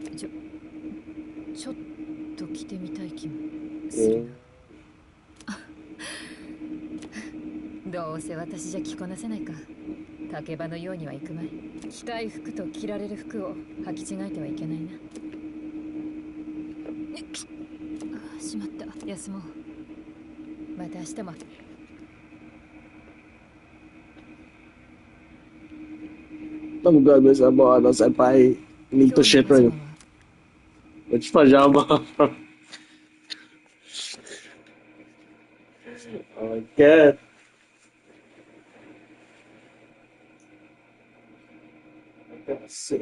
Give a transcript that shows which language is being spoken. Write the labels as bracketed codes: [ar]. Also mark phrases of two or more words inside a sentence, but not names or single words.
[ja] ちょっと着てみたい気もするな。どうせ私じゃ着こなせないか。竹馬のようにはいくまい。着たい服と着られる服を履き違えてはいけないな。あ、しまった。休もう。また明日も。 [tl] Ang gano'n sa mga ano, senpai. [en] Need to shit right now. Which pajama? Oh my god. I got sick.